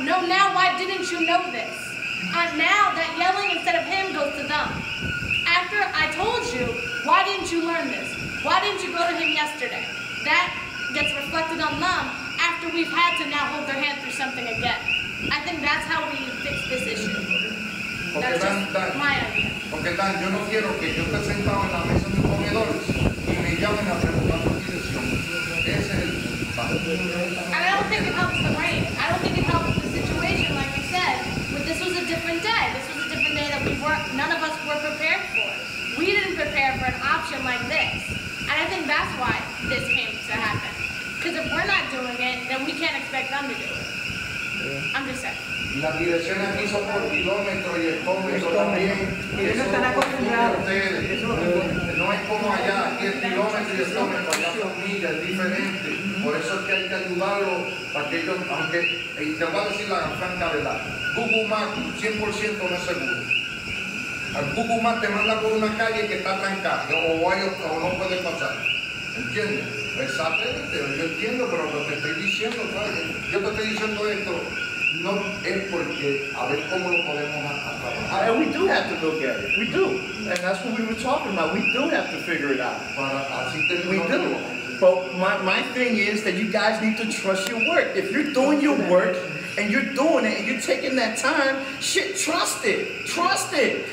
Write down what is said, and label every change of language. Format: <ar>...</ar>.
<en>No, now why didn't you know this? Now that yelling instead of him goes to them. After I told you, why didn't you learn this? Why didn't you go to him yesterday? That gets reflected on them after we've had to now hold their hand through something again. I think that's how we fix this issue. That's just my idea.</en> <es>Porque Dan, yo no quiero que yo esté sentado en la mesa de comedores y me llamen a preguntar por dirección. Ese es el punto.</es> <en>And I don't think it helps the rain. I don't think it helps the situation, like you said. But this was a different day. This was a different day that none of us were prepared for. We didn't prepare for an option like this. And I think that's why this came to happen. Because if we're not doing it, then we can't expect them to do it. I'm just saying.</en> <es>Las direcciones aquí son por kilómetros y hectómetros también. Ellos están acostumbrados. No es como allá, aquí es kilómetro y hectómetro, allá son millas, es diferente. Por eso es que hay que ayudarlos para que ellos, aunque, te voy a decir la franca verdad, Google Maps 100% no es seguro. Al Google Maps te manda por una calle que está trancada o no puede pasar. ¿Entiendes? Exactamente, yo entiendo, pero lo que estoy diciendo, yo te estoy diciendo esto, no es porque a ver cómo lo podemos trabajar.</es> <en>And we do have to look at it. We do. And that's what we were talking about. We do have to figure it out. We do. But my thing is that you guys need to trust your work. If you're doing your work and you're doing it and you're taking that time, shit, trust it. Trust it.</en>